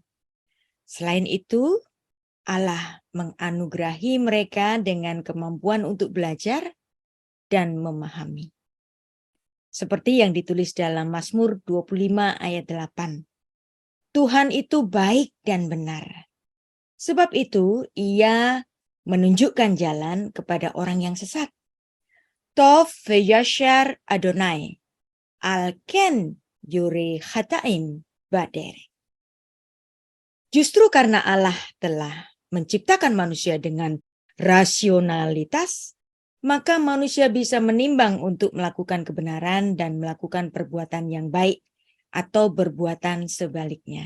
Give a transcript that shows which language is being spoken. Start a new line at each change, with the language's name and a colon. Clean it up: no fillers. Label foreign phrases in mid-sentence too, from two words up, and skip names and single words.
Indonesian: Selain itu, Allah menganugerahi mereka dengan kemampuan untuk belajar dan memahami. Seperti yang ditulis dalam Mazmur 25 ayat 8. Tuhan itu baik dan benar. Sebab itu ia menunjukkan jalan kepada orang yang sesat.
Hebrew: טוב וישר אדוני, על כן יורה חטאים בדרך.
Indonesian: Justru karena Allah telah menciptakan manusia dengan rasionalitas, maka manusia bisa menimbang untuk melakukan kebenaran dan melakukan perbuatan yang baik atau perbuatan sebaliknya.